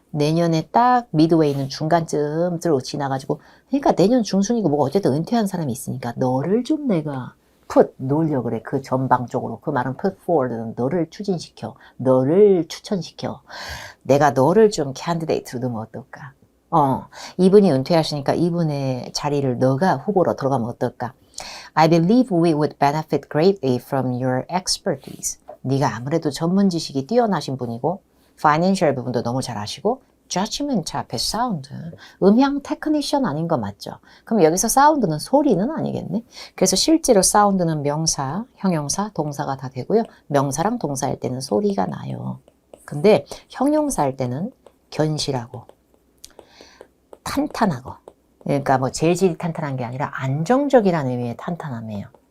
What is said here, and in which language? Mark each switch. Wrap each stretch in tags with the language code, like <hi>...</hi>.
<ko>내년에 딱 미드웨이 있는 중간쯤으로 지나가지고 그러니까 내년 중순이고 뭐가 어쨌든 은퇴한 사람이 있으니까 너를 좀 내가 놓으려고 그래. 그 전방 쪽으로. 그 말은</ko> <en>put forward</en> <ko>는 너를 추진시켜. 너를 추천시켜. 내가 너를 좀 캔디데이트로 넣으면 어떨까? 이분이 은퇴하시니까 이분의 자리를 너가 후보로 들어가면 어떨까?</ko> <en>I believe we would benefit greatly from your expertise.</en> <ko>네가 아무래도 전문 지식이 뛰어나신 분이고 파이낸셜 부분도 너무 잘 아시고 judgment 앞에 사운드, 음향 테크니션 아닌 거 맞죠? 그럼 여기서 사운드는 소리는 아니겠네? 그래서 실제로 사운드는 명사, 형용사, 동사가 다 되고요. 명사랑 동사할 때는 소리가 나요. 근데 형용사할 때는 견실하고 탄탄하고 그러니까 뭐 재질이 탄탄한 게 아니라 안정적이라는 의미의 탄탄함이에요.</ko>